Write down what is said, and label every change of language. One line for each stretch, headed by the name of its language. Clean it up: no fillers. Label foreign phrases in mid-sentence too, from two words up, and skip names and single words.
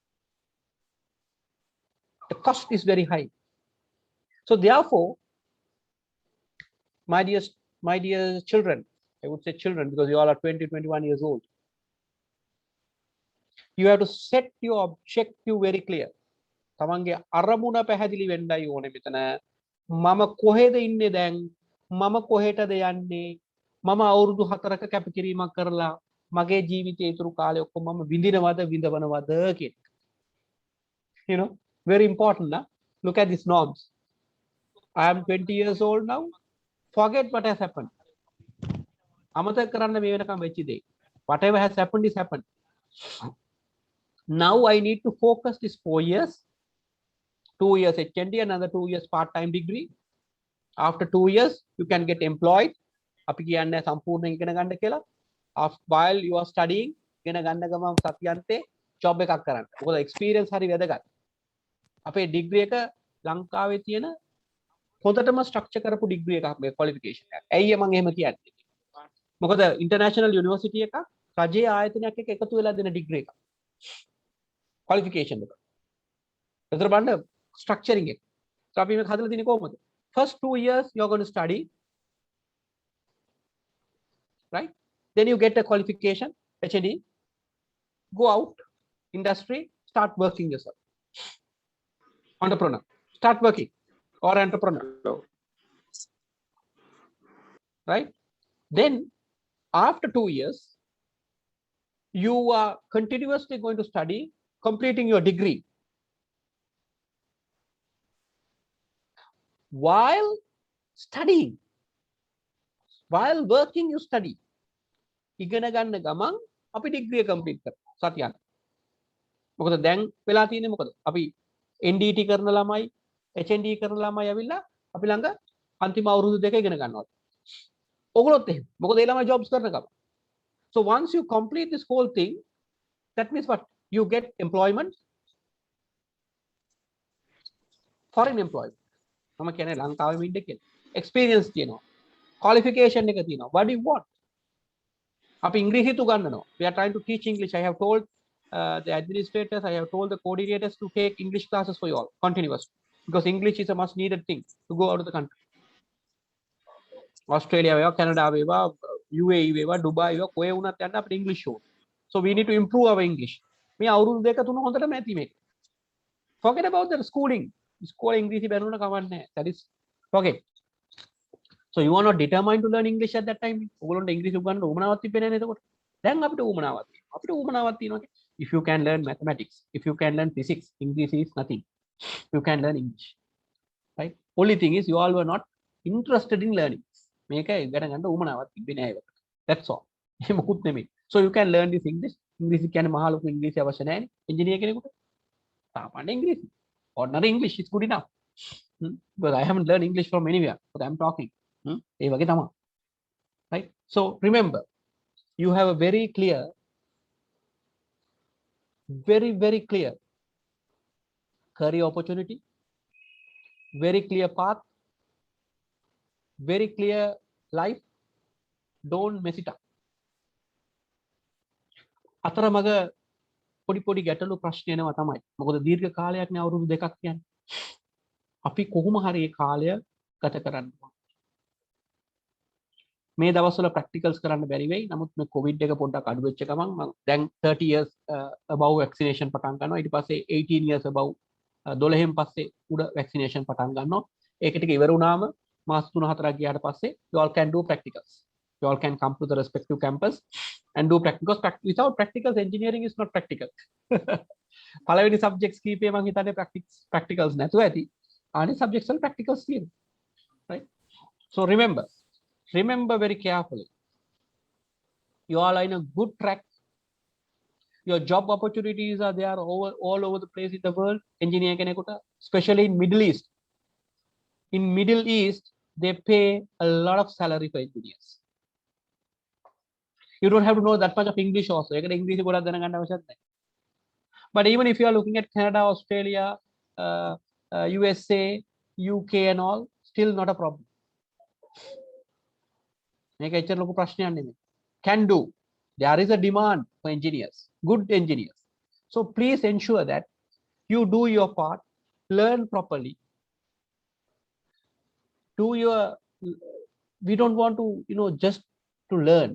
English: The cost is very high. So therefore, my dear children, I would say children because you all are 20, 21 years old. You have to set your objective very clear.
Sinhala: තමන්ගේ අරමුණ පැහැදිලි වෙන්නයි ඕනේ මෙතන. මම කොහෙද ඉන්නේ දැන්? මම කොහෙටද යන්නේ? මම අවුරුදු 4ක කැපකිරීමක් කරලා මගේ ජීවිතයේ ඉතුරු කාලය ඔක්කොම මම විඳිනවද විඳවනවද කියන.
English: You know, very important. Nah? Look at these norms. I am 20 years old now. Forget what has happened.
Sinhala: අමතක කරන්න මේ වෙනකම් වෙච්ච දේ.
English: Whatever has happened is happened. Now I need to focus this 4 years, 2 years HND, another 2 years part-time degree. After 2 years, you can get employed.
Sinhala: අපි කියන්නේ සම්පූර්ණයෙන් ඉගෙන ගන්න කියලා.
English: While you are studying,
Sinhala: ඉගෙන ගන්න ගමන් සතියන්තේ job එකක් කරන්න. මොකද experience හරි වැදගත්. අපේ degree එක ලංකාවේ තියෙන හොඳටම structure කරපු degree එකක් මේ qualification එක. ඇයි මම එහෙම කියන්නේ? මොකද
English: international university
Sinhala: එකක් රජයේ ආයතනයක් එක්ක එකතු වෙලා දෙන degree එකක්. Qualification එක. ඒතර බලන්න structuring එක. So අපි මේක හදලා තියෙන්නේ කොහොමද?
English: First 2 years you're going to study, right? Then you get a qualification, HND, go out, industry, start working yourself. Entrepreneur, start working or entrepreneur, right? Then after 2 years, you are continuously going to study, completing your degree. While studying, while working, you study.
Sinhala: ඉගෙන ගන්න ගමන් අපි
English: degree complete
Sinhala: කරනවා සතියක්. මොකද දැන් වෙලා තියෙන්නේ මොකද? අපි NDT කරන ළමයි, HND කරන ළමයි ඇවිල්ලා අපි ළඟ අන්තිම අවුරුදු දෙක ඉගෙන ගන්නවා. ඔගොල්ලොත් එහෙම. මොකද ඒ ළමයි jobs කරන ගමන්.
English: So once you complete this whole thing, that means what? You get employment, foreign employment.
Sinhala: මම කියන්නේ ලංකාවේ ඉන්න කියලා. Experience තියෙනවා. Qualification එක තියෙනවා.
English: What do you want?
Sinhala: අපි ඉංග්‍රීසි උගන්වනවා.
English: We are trying to teach English. I have told the administrators, I have told the coordinators to take English classes for you all continuously because English is a much needed thing to go out of the country.
Sinhala: Australia වේවා, Canada වේවා, UAE වේවා, Dubai වේවා කොහේ වුණත් යන්න අපිට English ඕන.
English: So we need to improve our English.
Sinhala: මේ අවුරුදු දෙක තුන හොඳටම ඇති මේක.
English: Forget about the schooling.
Sinhala: School ඉංග්‍රීසි බැනුණා කවන්නේ නැහැ.
English: That is forget. So you are not determined to learn English at that time.
Sinhala: ඔයගොල්ලොන්ට ඉංග්‍රීසි උගන්වන්න උවමනාවක් තිබෙන්නේ නැහැ එතකොට. දැන් අපිට උවමනාවක් තියෙනවා. අපිට උවමනාවක් තියෙනවා.
English: If you can learn mathematics, if you can learn physics, English is nothing. You can learn English. Right? Only thing is you all were not interested in learning.
Sinhala: මේක ඉගෙන ගන්න උවමනාවක් තිබෙන්නේ නැහැ ඒකට.
English: That's all.
Sinhala: එහෙම මොකුත් නෙමෙයි.
English: So you can learn this English.
Sinhala: ඉංග්‍රීසි කියන්නේ මහා ලොකු ඉංග්‍රීසි අවශ්‍ය නැහැ නේ. එන්ජිනියර් කෙනෙකුට. සාමාන්‍ය ඉංග්‍රීසි.
English: Ordinary English is good enough. But I haven't learned English from anywhere, but I'm talking.
Sinhala: ඒ වගේ තමයි.
English: Right? So remember, you have a very clear very clear career opportunity, very clear path, very clear life. Don't mess it up.
Sinhala: අතරමඟ පොඩි ගැටලු ප්‍රශ්න එනවා තමයි. මොකද දීර්ඝ කාලයක් නේ අවුරුදු දෙකක් කියන්නේ. අපි කොහොම හරි ඒ කාලය ගත කරන්න ඕන. මේ දවස්වල ප්‍රැක්ටිකල්ස් කරන්න බැරි වෙයි. නමුත් මේ කොවිඩ් එක පොඩ්ඩක් අඩු වෙච්ච ගමන් මම දැන්
English: 30 years above vaccination
Sinhala: පටන් ගන්නවා. ඊට පස්සේ
English: 18 years above
Sinhala: 12න් පස්සේ උඩ vaccination පටන් ගන්නවා. ඒක ටික ඉවර වුණාම මාස 3-4ක් ගියාට පස්සේ
English: you all can do practicals. You all can come to the respective campus and do practicals. Without practicals, engineering is not practical.
Sinhala: පළවෙනි subjects කීපේ මම හිතන්නේ practicals නැතුව ඇති. අනිත් subjects වල practicals තියෙනවා.
English: Right? So remember very carefully. You all are in a good track. Your job opportunities are there all over the place in the world. Engineer කෙනෙකුට, especially in Middle East. In Middle East, they pay a lot of salary for engineers. You don't have to know that much of English also.
Sinhala: ඒකට ඉංග්‍රීසි ගොඩක් දැනගන්න අවශ්‍යත් නැහැ.
English: But even if you are looking at Canada, Australia, USA, UK and all, still not a problem.
Sinhala: මේක එච්චර ලොකු ප්‍රශ්නයක් නෙමෙයි.
English: Can do. There is a demand for engineers, good engineers. So please ensure that you do your part, learn properly. We don't want to, just to learn.